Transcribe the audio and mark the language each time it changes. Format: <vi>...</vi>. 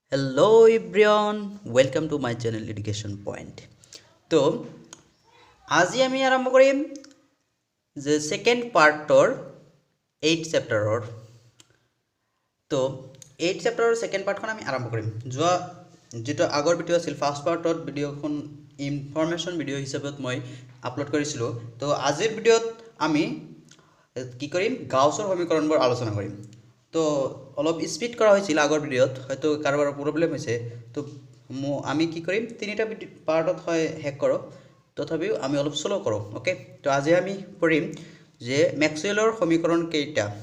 <en>Hello everyone, welcome to my channel Education Point.</en> <as>তো আজি আমি আৰম্ভ কৰিম যে সেকেন্ড পাৰ্টৰ 8 চেপ্টাৰৰ। তো 8 চেপ্টাৰৰ সেকেন্ড পাৰ্টখন আমি আৰম্ভ কৰিম। যেটো আগৰ ভিডিও আছিল ফাৰ্স্ট পাৰ্টত ভিডিওখন ইনফৰমেশন ভিডিও হিচাপত মই আপলোড কৰিছিলো। তো আজিৰ ভিডিওত আমি কি কৰিম গাউছৰ সমীকৰণবোৰ আলোচনা কৰিম। তো অলপ স্পিড</as> <bn>করা হয়েছিল</bn> <as>আগৰ ভিডিওত, হয়তো কাৰোবাৰ প্ৰব্লেম হৈছে। তো আমি কি কৰিম তিনিটা পাৰ্টত হয় হেক কৰোঁ, তথাপিও আমি অলপ স্লো কৰোঁ। ওকে, তো আজি আমি পঢ়িম যে ম্যাক্সওয়েলৰ সমীকৰণ কেইটা।</as>